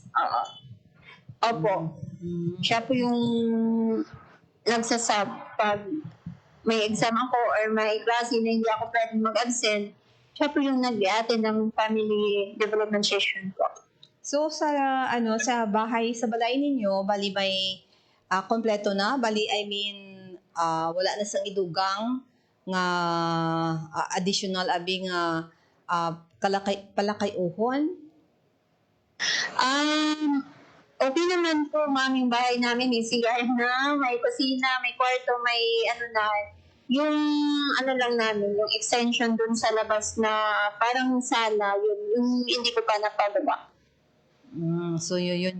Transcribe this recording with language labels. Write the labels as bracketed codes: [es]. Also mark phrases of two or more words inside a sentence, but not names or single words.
[tl] Opo. Siya po yung nagsasab pag may exam ako or may klase na hindi ako pwedeng mag-absent. Siya po yung nag-attend ng family development session ko. So sa bahay, [hil] sa balay ninyo, bali may kompleto na, bali wala na sang idugang nga additional abing palakay uhon. [tl] Okay naman po, ma'am, yung bahay namin, may CR na, may kusina, may kwarto, may yung lang namin, yung extension dun sa labas na parang sala, yung hindi ko pa napagawa. So yun.